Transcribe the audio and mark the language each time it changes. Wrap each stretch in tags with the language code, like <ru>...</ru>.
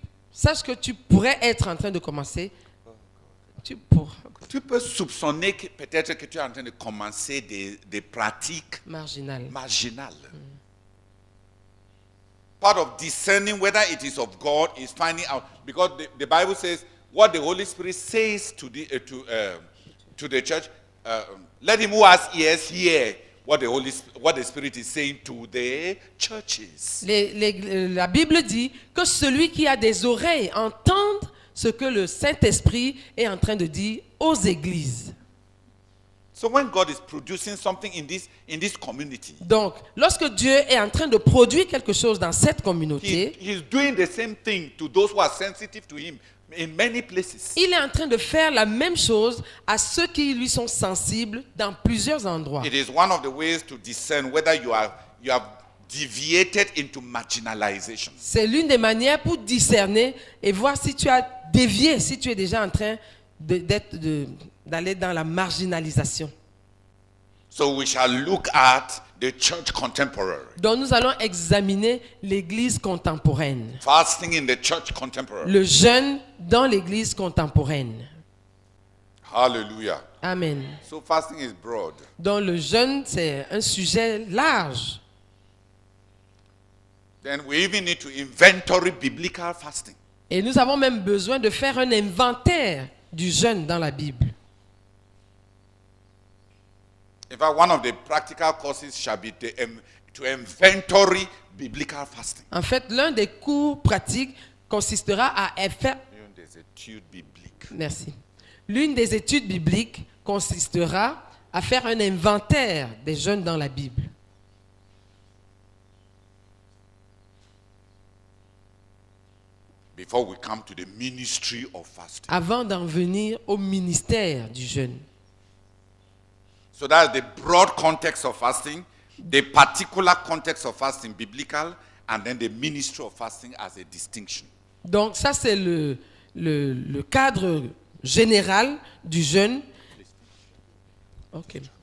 <fr>Sache que tu pourrais être en train de commencer. Tu peux soupçonner que peut-être que tu es en train de commencer des pratiques marginales.</fr> <en>Part of discerning whether it is of God is finding out, because the Bible says what the Holy Spirit says to the church. Let him who has ears hear what the Spirit is saying to the churches.</en> <fr>La Bible dit que celui qui a des oreilles entende ce que le Saint-Esprit est en train de dire aux églises.</fr> <en>So when God is producing something in this community,</en> <fr>donc, lorsque Dieu est en train de produire quelque chose dans cette communauté,</fr> <en>he's doing the same thing to those who are sensitive to him in many places.</en> <fr>Il est en train de faire la même chose à ceux qui lui sont sensibles dans plusieurs endroits.</fr> <en>It is one of the ways to discern whether you have deviated into marginalization.</en> <fr>C'est l'une des manières pour discerner et voir si tu as dévié, si tu es déjà en train d'aller dans la marginalisation.</fr> <en>So we shall look at the church contemporary.</en> <fr>Donc nous allons examiner l'église contemporaine.</fr> <en>Fasting in the church contemporary.</en> <fr>Le jeûne dans l'église contemporaine.</fr> <en>Hallelujah. Amen. So fasting is broad.</en> <fr>Donc le jeûne c'est un sujet large.</fr> <en>Then we even need to inventory biblical fasting.</en> <fr>Et nous avons même besoin de faire un inventaire du jeûne dans la Bible.</fr> <en>In fact, one of the practical courses shall be to inventory biblical fasting.</en> <fr>En fait, l'un des cours pratiques consistera à faire... L'une des études bibliques. Merci. L'une des études bibliques consistera à faire un inventaire des jeûnes dans la Bible.</fr> <en>Before we come to the ministry of fasting.</en> <fr>Avant d'en venir au ministère du jeûne.</fr> <en>So that's the broad context of fasting, the particular context of fasting biblical, and then the ministry of fasting as a distinction.</en> <fr>Donc ça c'est le cadre général du jeûne. Ok.</fr>